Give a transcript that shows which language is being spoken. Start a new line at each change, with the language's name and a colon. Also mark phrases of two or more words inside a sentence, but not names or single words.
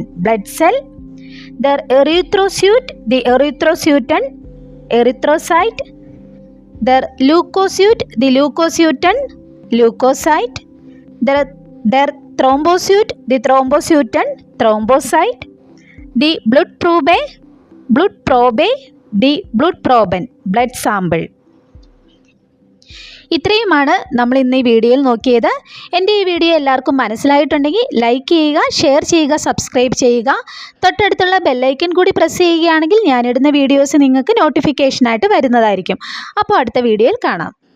English: blood cell,
German: der Erythrocyte, die Erythrocyten, erythrocyte, der Leukocyte, die Leukocyten, leukocyte, der Thrombocyte, die Thrombocyten, thrombocyte, die Blutprobe, die Blutproben,
English: blood sample.
Malayalam: ഇത്രയുമാണ് നമ്മൾ ഇന്ന് ഈ വീഡിയോയിൽ നോക്കിയത്. എൻ്റെ ഈ വീഡിയോ എല്ലാവർക്കും മനസ്സിലായിട്ടുണ്ടെങ്കിൽ ലൈക്ക് ചെയ്യുക, ഷെയർ ചെയ്യുക, സബ്സ്ക്രൈബ് ചെയ്യുക. തൊട്ടടുത്തുള്ള ബെല്ലൈക്കൺ കൂടി പ്രസ് ചെയ്യുകയാണെങ്കിൽ ഞാനിടുന്ന വീഡിയോസ് നിങ്ങൾക്ക് നോട്ടിഫിക്കേഷനായിട്ട് വരുന്നതായിരിക്കും. അപ്പോൾ അടുത്ത വീഡിയോയിൽ കാണാം.